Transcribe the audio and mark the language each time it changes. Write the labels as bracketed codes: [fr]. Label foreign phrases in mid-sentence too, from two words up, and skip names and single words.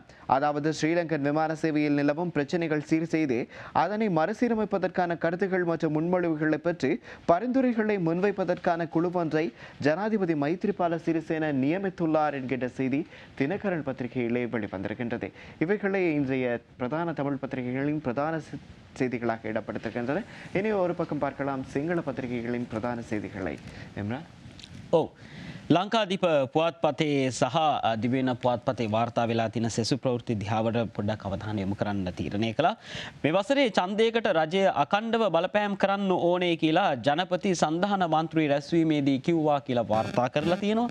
[ta] அதாவது ஸ்ரீலங்கன் விமான சேவையில் நிலவும் பிரச்சனைகள் சீர் செய்து அதனை மறுசீரமைப்பதற்கான கருத்துக்கள் மற்றும் முன்மொழிவுகளை பற்றி பரிந்துரைகளை முன்வைப்பதற்கான குழு ஒன்றை ஜனாதிபதி மைத்ரிபால சிறிசேன நியமித்துள்ளார் என்கின்ற செய்தி தினகரன் பத்திரிகையிலே வெளிவந்திருக்கின்றது. இவைகளை இன்றைய பிரதான தமிழ் பத்திரிகைகளின் பிரதான செய்திகளாக இடப்படுத்துகின்றன. இனி ஒரு பக்கம் பார்க்கலாம் சிங்கள பத்திரிகைகளின் பிரதான செய்திகளை. [si] ලංකාදීප පුවත්පතේ සහ දිවෙන පුවත්පතේ වාර්තා වෙලා තියෙන සෙසු ප්‍රවෘත්ති දිහාවට පොඩ්ඩක් අවධානය යොමු කරන්න තීරණය කළා. මේ වසරේ ඡන්දයකට රජය අකණ්ඩව බලපෑම් කරන්න ඕනේ කියලා ජනපති සන්ධාන මන්ත්‍රී රැස්වීමේදී කිව්වා කියලා වාර්තා කරලා තියෙනවා.